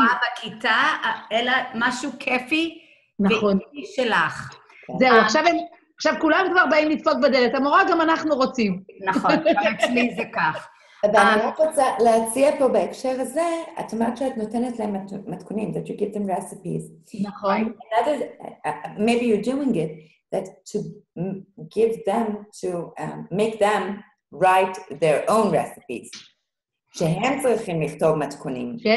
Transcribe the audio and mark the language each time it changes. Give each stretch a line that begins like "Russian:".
Hebrew: המורה בכיתה, אלא משהו כיפי, נכון. ואיתי שלך. זהו, עכשיו כולם כבר באים לדפוק בדלת, המורה גם אנחנו רוצים. נכון, גם אצלי זה כך. אבל אני רק רוצה להציע פה בהקשר הזה, את אומרת שאת נותנת להם מתכונים,
English: that you give them recipes.
Hebrew: נכון.
English: Maybe you're doing it, that to give them, to make them write their own recipes.
Hebrew: שהם צריכים לכתוב מתכונים.